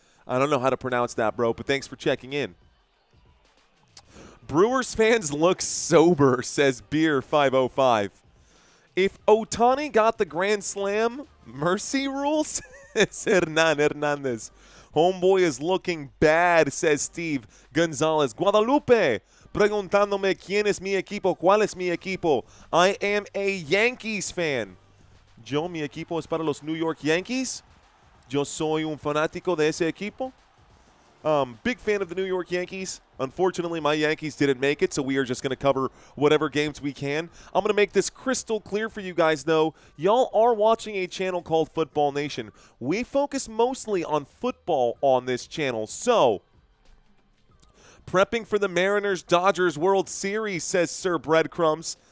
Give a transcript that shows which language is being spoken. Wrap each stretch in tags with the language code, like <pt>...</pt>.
<en>I don't know how to pronounce that, bro, but thanks for checking in. Brewers fans look sober, says Beer 505. If Ohtani got the Grand Slam, mercy rules? Says Hernan Hernandez. Homeboy is looking bad, says Steve Gonzalez.</en> <es>Guadalupe, preguntándome quién es mi equipo, cuál es mi equipo.</es> <en>I am a Yankees fan.</en> <es>Yo, mi equipo es para los New York Yankees. Yo soy un fanático de ese equipo.</es> <en>Big fan of the New York Yankees. Unfortunately, my Yankees didn't make it, so we are just going to cover whatever games we can. I'm going to make this crystal clear for you guys, though. Y'all are watching a channel called Football Nation. We focus mostly on football on this channel, so prepping for the Mariners-Dodgers World Series, says Sir Breadcrumbs.</en>